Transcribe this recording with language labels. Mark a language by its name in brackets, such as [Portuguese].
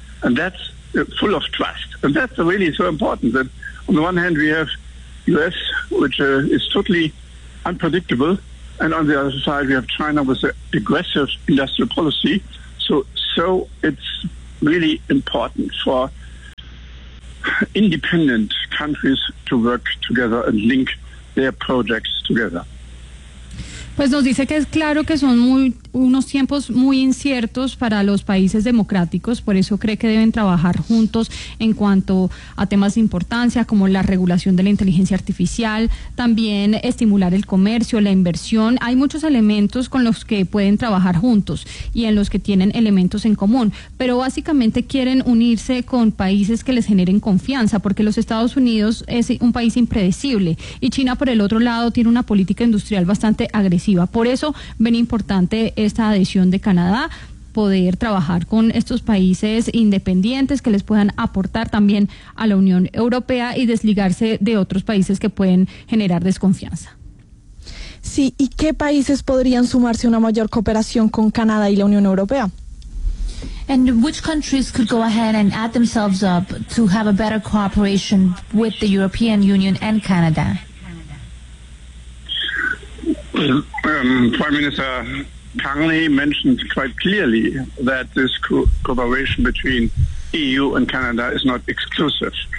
[English] And that's full of trust. And that's really so important that on the one hand we have US, which is totally unpredictable, and on the other side we have China with an aggressive industrial policy. So it's really important for independent countries to work together and link their projects together. [Spanish] Pues nos dice que es claro que son muy, unos tiempos muy inciertos para los países democráticos, por eso cree que deben trabajar juntos en cuanto a temas de importancia como la regulación de la inteligencia artificial, también estimular el comercio, la inversión. Hay muchos elementos con los que pueden trabajar juntos y en los que tienen elementos en común, pero básicamente quieren unirse con países que les generen confianza, porque los Estados Unidos es un país impredecible y China, por el otro lado, tiene una política industrial bastante agresiva. Por eso ven importante esta adhesión de Canadá, poder trabajar con estos países independientes que les puedan aportar también a la Unión Europea y desligarse de otros países que pueden generar desconfianza. Sí, ¿y qué países podrían sumarse a una mayor cooperación con Canadá y la Unión Europea? [English] And which countries could go ahead and add themselves up to have a better cooperation with the European Union and Canada? Prime Minister Carney mentioned quite clearly that this cooperation between EU and Canada is not exclusive.